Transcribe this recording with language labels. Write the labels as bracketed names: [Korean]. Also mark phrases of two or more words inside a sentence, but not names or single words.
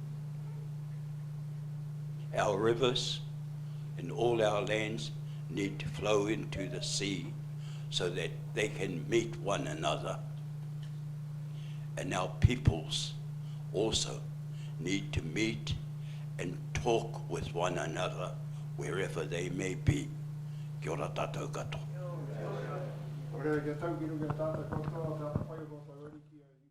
[English] Our rivers and all our lands need to flow into the sea so that they can meet one another. And our peoples also need to meet and talk with one another wherever they may be. [Māori] Kia ora tātou katoa. Ora, kia tau ki runga tātou katoa, tātou pai o tātou ariki.